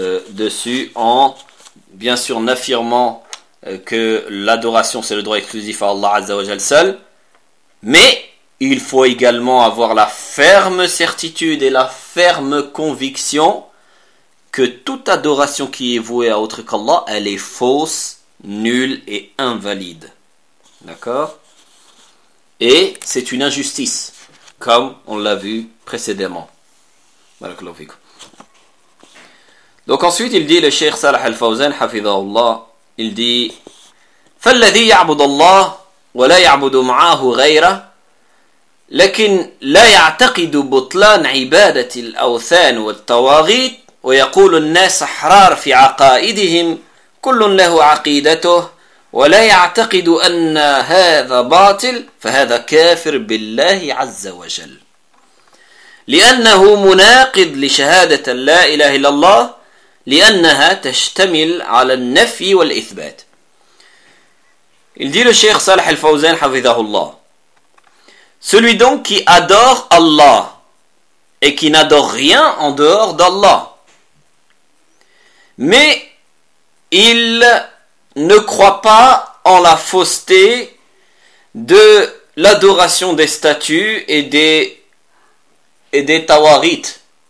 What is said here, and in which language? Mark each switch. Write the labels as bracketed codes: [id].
[fr] dessus en bien sûr en affirmant que l'adoration c'est le droit exclusif à Allah Azza wa Jal seul, mais il faut également avoir la ferme certitude et la ferme conviction que toute adoration qui est vouée à autre qu'Allah, elle est fausse, nulle et invalide. D'accord ? Et c'est une injustice, comme on l'a vu précédemment. [ar] Barakallahu fikoum. [fr] Donc ensuite, il dit le Cheikh Salah Al-Fawzan, Hafidhahullah, il dit [ar] فالذي يعبد الله ولا يعبد معه غيره لكن لا يعتقد بطلان عبادة الأوثان والطواغيت ويقول الناس أحرار في عقائدهم كل له عقيدته ولا يعتقد أن هذا باطل فهذا كافر بالله عز وجل لأنه مناقض لشهادة لا إله إلا الله لأنها تشتمل على النفي والإثبات. [fr] Il dit le Cheikh Salih Al-Fawzan Hafidhahullah. Celui donc qui adore Allah et qui n'adore rien en dehors d'Allah, mais il ne croit pas en la fausseté de l'adoration des statues et des tawarites.